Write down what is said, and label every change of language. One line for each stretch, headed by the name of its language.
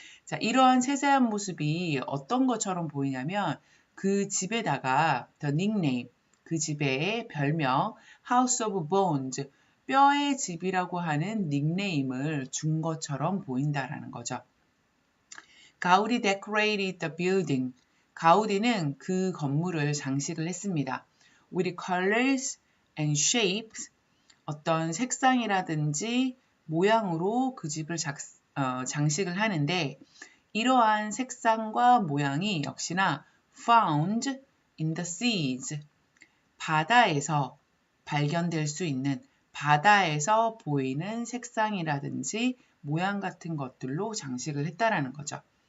Korean: 자, 이러한 세세한 모습이 어떤 것처럼 보이냐면 그 집에다가
English: the nickname,
Korean: 그 집의 별명
English: House of Bones,
Korean: 뼈의 집이라고 하는 닉네임을 준 것처럼 보인다라는 거죠.
English: 가우디 decorated the building.
Korean: 가우디는 그 건물을 장식을 했습니다.
English: with colors and shapes,
Korean: 어떤 색상이라든지 모양으로 그 집을 장식을 하는데 이러한 색상과 모양이 역시나
English: found in the seas,
Korean: 바다에서 발견될 수 있는, 바다에서 보이는 색상이라든지 모양 같은 것들로 장식을 했다라는 거죠.